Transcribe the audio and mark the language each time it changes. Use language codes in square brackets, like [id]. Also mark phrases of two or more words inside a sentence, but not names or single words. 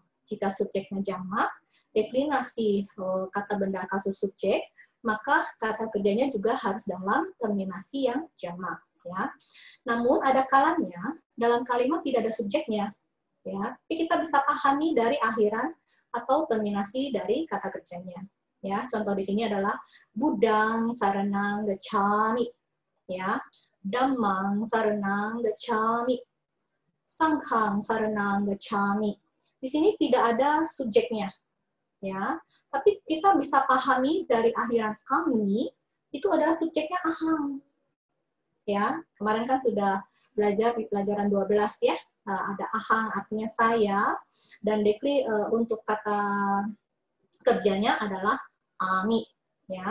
[id] Jika subjeknya jamak, deklinasi kata benda kasus subjek, maka kata kerjanya juga harus dalam terminasi yang jamak. Ya. Namun ada kalanya dalam kalimat tidak ada subjeknya, ya. Tapi kita bisa pahami dari akhiran atau terminasi dari kata kerjanya. Ya, contoh di sini adalah [pi] budang saranang gacami, ya, dhammang saranang gacami, sanghang saranang gacami. [id] Di sini tidak ada subjeknya, ya. Tapi kita bisa pahami dari akhiran kami itu adalah subjeknya ahang. Ya, kemarin kan sudah belajar di pelajaran 12 ya. Ada ahang artinya saya, dan dekli untuk kata kerjanya adalah ami, ya.